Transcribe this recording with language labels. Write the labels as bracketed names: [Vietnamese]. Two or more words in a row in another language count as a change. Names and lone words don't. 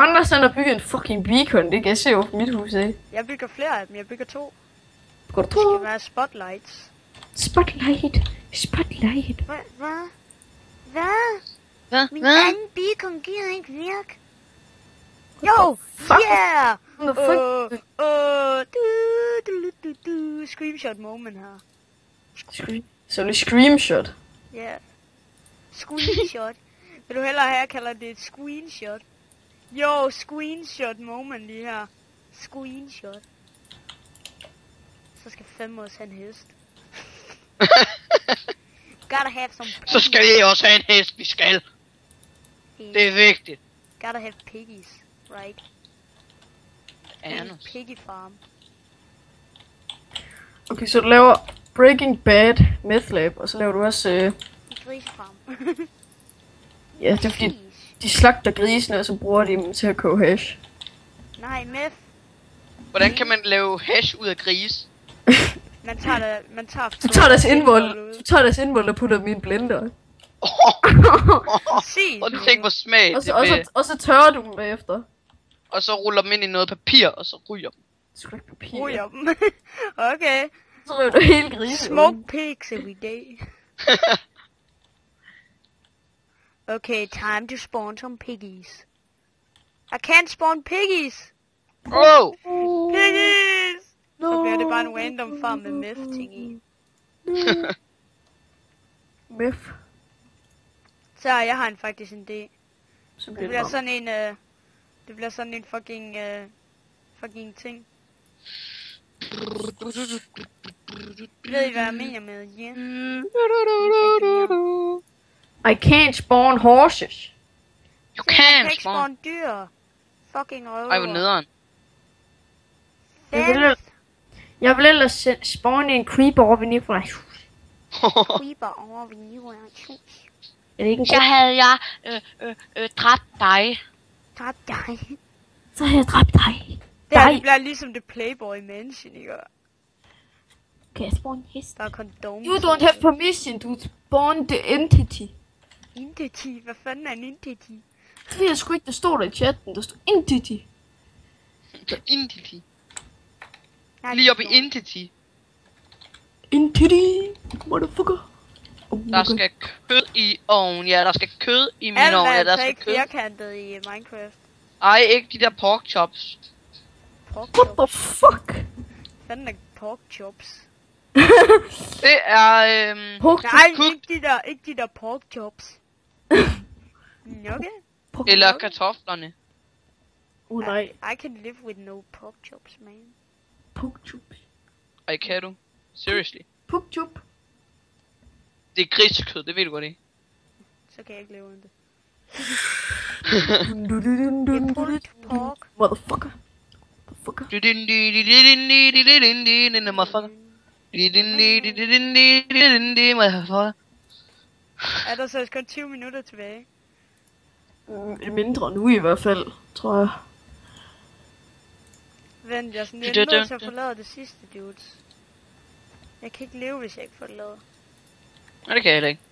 [Danish] Anders han har bygget en [English] fucking beacon, [Danish] det kan jeg se over mit hus af. Jeg bygger flere af dem. Jeg bygger 2. Går du Det skal to? være spotlights. Spotlight. Spotlight. Hvad? Hvad? Min Hvad? anden beacon gider ikke virke. Jo! [English] Yeah! What the fuck? Screenshot moment her. [Danish] Så det er screamshot. Ja. Yeah. Screenshot. Vil du hellere have, jeg kalder det et screenshot? Jo, [English] screenshot moment [Danish] lige her. Screenshot. Så skal 5 års have en hest. [English] Gotta have some [Danish] Så skal I også have en hest, vi skal. Det er vigtigt. [English] Gotta have piggies, right? Anders. Piggy farm. [Danish] Okay, så du laver Breaking Bad Meth Lab, og så laver du også... Grisefarm. ja, det er fordi, de slagter grisene, og så bruger de dem til at koge hash. Nej, meth. Hvordan kan man lave hash ud af gris? Man tager Du tager deres indvold og putter dem i en blender. Præcis. Og tænk hvor smag Og det så, vil. og så tørrer du dem bagefter. Og så ruller dem ind i noget papir, og så ryger dem. Det skal ikke papir. Ryger dem. Okay. Så ryger du hele grisen. [English] Smoke pigs every day. Okay, time to spawn some piggies. I can't spawn piggies. Oh! Piggies! [Danish] Så bliver det bare en random farm med meth ting i. Meth. Så jeg har faktisk en idé. Så Det bliver bliver det sådan en, det bliver sådan en fucking ting. Ved I hvad jeg mener med ja? [English] I can't spawn horses. You [Danish] Jeg kan [English] can't [Danish] ikke [English] spawn. [Danish] spawn dyr. Fucking røver. Ej, hvor nederen. Jeg vil ellers spawne en creeper over ved Nikolajs hus. Creeper over ved Nikolajs hus. Er det ikke en Så havde jeg dræbt dig. Dræb dig. Så har jeg dræbt dig. Det bliver ligesom det Playboy Mansion, ikke? Kan jeg spawn en hest? Der er kondom. [English] You don't have permission to spawn the entity. [Danish] Entity? Hvad fanden er en entity? Det ved jeg sgu ikke, der står der i chatten. Der står entity. Entity. Nej, Lige op i entity. Entity. Motherfucker. Oh, Der skal kød i ovnen. Ja, der skal kød i min alt ovn. er Ja, der altså skal ikke kød. firkantet i Minecraft. Ej, ikke de der [English] pork chops. Pork What the chops. fuck? [Danish] Fanden er [English] pork chops. [Danish] Det er [English] Pork [Danish] Nej, [English] cooked. [Danish] ikke de der [English] pork chops. [Danish] Okay. [English] pork. [Danish] Eller kartoflerne. Nej. [English] I can live with no pork chops, man. Pork chup. [Danish] Ej, kan du? Seriously. [English] Pork chup. [Danish] Det er grisekød, det ved du godt ikke. Så kan jeg ikke leve uden det. Dun, dun, dun, dun, Det er dun, [English] pulled pork. Motherfucker. Motherfucker. Motherfucker. Motherfucker. [Danish] Er der så kun 20 minutter tilbage? Mindre nu i hvert fald, tror jeg. Vent, jeg er sådan lidt nødt til at forlade det sidste, dudes. Jeg kan ikke leve, hvis jeg ikke får det lavet. Nej, det kan jeg heller ikke.